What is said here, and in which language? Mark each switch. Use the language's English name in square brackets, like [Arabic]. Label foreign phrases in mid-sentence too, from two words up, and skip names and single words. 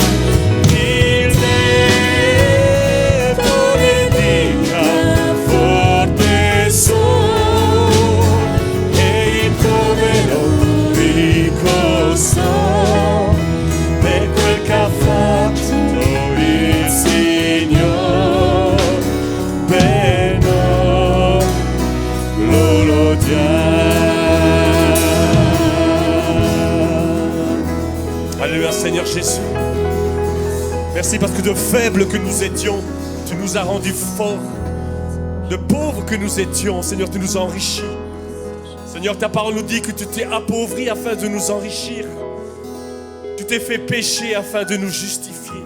[Italian] Il debole dica forte sono e il povero ricco sono per quel che ha fatto il Signore per noi. Lo lodiamo. [French] Alléluia Seigneur Jésus. Merci parce que de faibles que nous étions, tu nous as rendus forts. de pauvres que nous étions, Seigneur, tu nous as enrichis. Seigneur, ta parole nous dit que tu t'es appauvri afin de nous enrichir. Tu t'es fait pécher afin de nous justifier.